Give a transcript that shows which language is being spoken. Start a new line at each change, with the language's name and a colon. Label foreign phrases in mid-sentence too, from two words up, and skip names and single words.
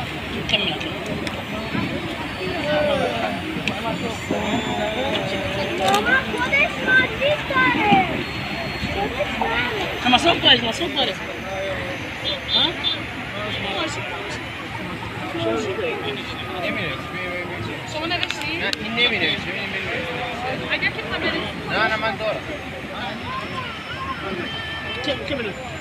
Arabic: كمل. مسؤول كويس مسؤول كويس.
Italian: ها؟ Sono resti? Ne mi No, no, ma ancora.
Arabic: كمل.